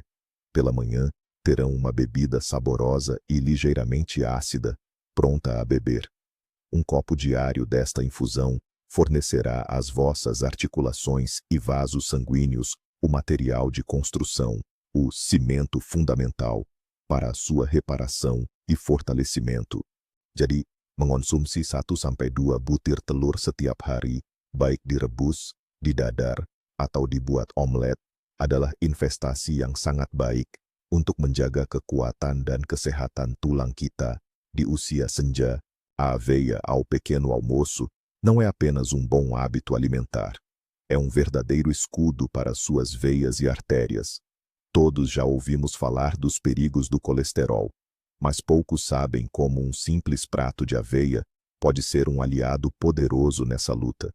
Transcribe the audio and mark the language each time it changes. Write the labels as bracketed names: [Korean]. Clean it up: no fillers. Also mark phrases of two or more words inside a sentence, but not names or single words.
[Portuguese] Pela manhã, terão uma bebida saborosa e ligeiramente ácida, pronta a beber. Um copo diário desta infusão fornecerá às vossas articulações e vasos sanguíneos o material de construção, o cimento fundamental, para a sua reparação e fortalecimento. [Indonesian] Jadi, mengonsumsi 1-2 butir telur setiap hari, baik direbus, didadar, atau dibuat omelet, adalah investasi yang sangat baik untuk menjaga kekuatan dan kesehatan tulang kita di usia senja. [Portuguese] A aveia ao pequeno almoço não é apenas um bom hábito alimentar. É um verdadeiro escudo para suas veias e artérias. Todos já ouvimos falar dos perigos do colesterol, mas poucos sabem como um simples prato de aveia pode ser um aliado poderoso nessa luta.